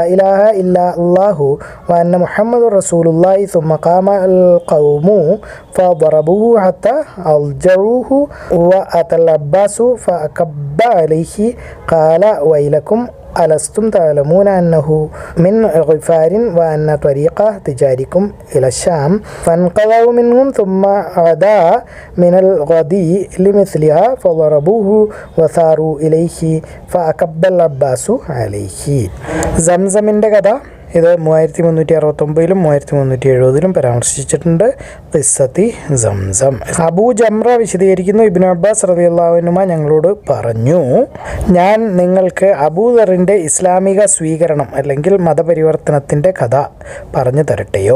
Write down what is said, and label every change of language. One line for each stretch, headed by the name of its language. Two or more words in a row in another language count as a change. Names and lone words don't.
Arabic: إله إلا الله وأن محمد رسول الله ثم قام القوم فضربوه حتى أضجروه وأتى العباس فأكب عليه قال ويلكم ألستم تعلمون أنه من غفار وأن طريق تجاركم إلى الشام فانقذوا منهم ثم عدا من الغد لمثلها فضربوه وثاروا إليه فأكب العباس عليه.
Malayalam: സംസമിൻ്റെ കഥ ഇത് 3369-ലും 3370-ലും പരാമർശിച്ചിട്ടുണ്ട്.
Arabic: قصة زمزم.
Malayalam: അബൂ ജംറ വിശദീകരിക്കുന്നു, ഇബ്നു അബ്ബാസ്
Arabic: رضي الله عنهما
Malayalam: ഞങ്ങളോട് പറഞ്ഞു, ഞാൻ നിങ്ങൾക്ക് അബൂദറിൻ്റെ ഇസ്ലാമിക സ്വീകരണം അല്ലെങ്കിൽ മതപരിവർത്തനത്തിൻ്റെ കഥ പറഞ്ഞു തരട്ടെയോ?